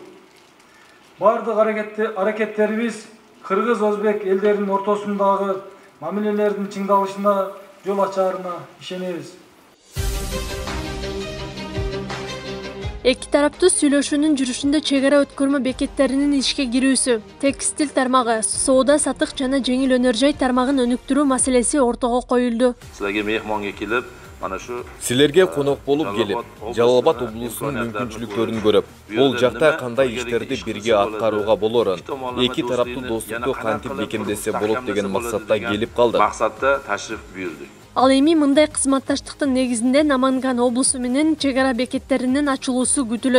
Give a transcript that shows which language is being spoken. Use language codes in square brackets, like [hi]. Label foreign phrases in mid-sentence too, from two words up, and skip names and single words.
[ky] Бардык аракеттерибиз кыргыз-өзбек элдеринин ортосундагы мамилелердин чыңдалышына жол ачаарына ишенебиз. Эки тараптуу сүйлөшүүнүн жүрүшүндө чек ара өткөрмө бекеттеринин ишке кирүүсү, текстиль тармагы, соода сатык жана жеңил өнөр жай тармагын өнүктүрүү маселеси ортого коюлду. [uz] Силерге мehmonga kelib, mana shu [ky] Силерге конок болуп келип, Жалалобод облусунун мүмкүнчүлүктөрүн көрүп, бул жакта кандай иштерди бирге аткарууга болорун, эки тараптуу достукту кантип бекемдесе болот деген максатта келип калдык. [uz] Максатта ташриф буйрдук. [ky] Ал эми мындай кызматташтыктын негизинде Наманган облусу менен чек ара бекеттеринин ачылуусу күтүлөт.